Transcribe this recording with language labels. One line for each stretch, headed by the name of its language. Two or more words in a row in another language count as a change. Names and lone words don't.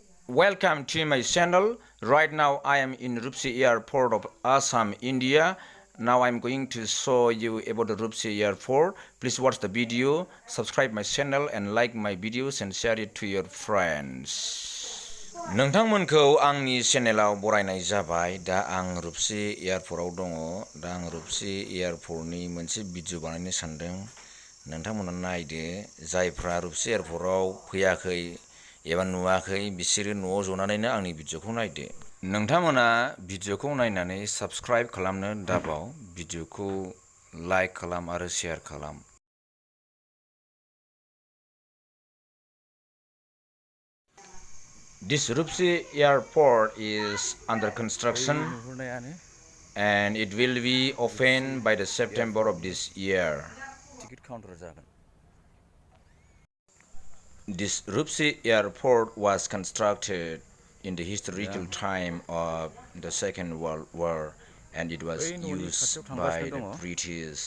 English: Welcome to my channel. Right now I am in Rupsi airport of Assam, India. Now I'm going to show you about the Rupsi airport. Please watch the video, subscribe my channel and like my videos and share it to your friends.
Bodo: नोंथांमोनखौ आंनि चेनेलाव बरायनाय जाबाय। दा आं रुपसि एयारपर्टआव दङ। दा आं रुपसि एयारपर्टनि मोनसे भिडिअ बानायनो सानदों। नोंथांमोना नायदो। जायफ्रा रुपसि एयारपर्टआव फैयाखै एबा नुवाखै बिसोरो न'आव जनानैनो आंनि भिडिअखौ नायदो। नोंथांमोना भिडिअखौ नायनानै साबस्क्राइब खालामनो दाबाव। भिडिअखौ लाइक खालाम आरो शेयार खालाम।
English: This Rupsi airport is under construction and it will be opened by the September of this year. This Rupsi airport was constructed in the historical time of the Second World War and it was used by the British.